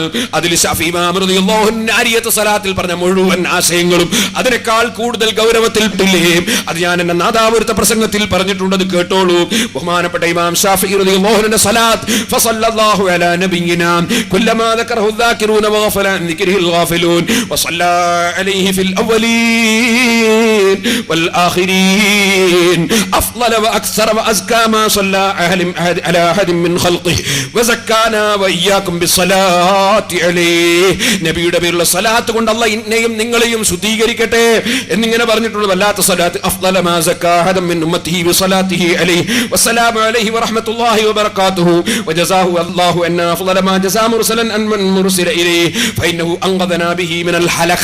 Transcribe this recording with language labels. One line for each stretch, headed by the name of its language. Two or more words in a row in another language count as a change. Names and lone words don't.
Malayalam: അതിൽ ശഫീ ഇമാം
Arabic: رضي الله عنه
Malayalam: നാരിയത്ത് സ്വലാത്തിൽ പറഞ്ഞ മുഴുവൻ ആശയങ്ങളും അതിനേക്കാൾ കൂടുതൽ ഗൗരവത്തിൽട്ടില്ലേ. അത് ഞാൻ എന്റെ നാദാവൃത്ത പ്രസംഗത്തിൽ പറഞ്ഞിട്ടുണ്ട്, അത് കേട്ടോളൂ.
Arabic: ബഹുമാനപ്പെട്ട ഇമാം ശാഫിഈ رضي الله عنه صلاة فصلى الله على نبينا كلما ذكره الذاكرون وغفل عن ذكره الغافلون وصلى عليه في الأولين والآخرين أفضل وأكثر وأزكى ما صلى على أحد من خلقه وزكانا وإياكم بالصلاة عليه.
Malayalam: നബിയുടെ പേരിലുള്ള സ്വലാത്ത് കൊണ്ട് അല്ലാഹ് എന്നെയും നിങ്ങളെയും ശുദ്ധീകരിക്കട്ടെ എന്നിങ്ങനെ പറഞ്ഞിട്ടുള്ള വല്ലാത്ത സ്വലാത്ത്.
Arabic: أفضل ما زكى أحدا من أمته بصلاته عليه والسلام عليه ورحمة الله وبركاته وجزاه الله عنا أفضل ما جزى مرسلا عن من أرسل إليه فإنه أنقذنا به من الهلكة.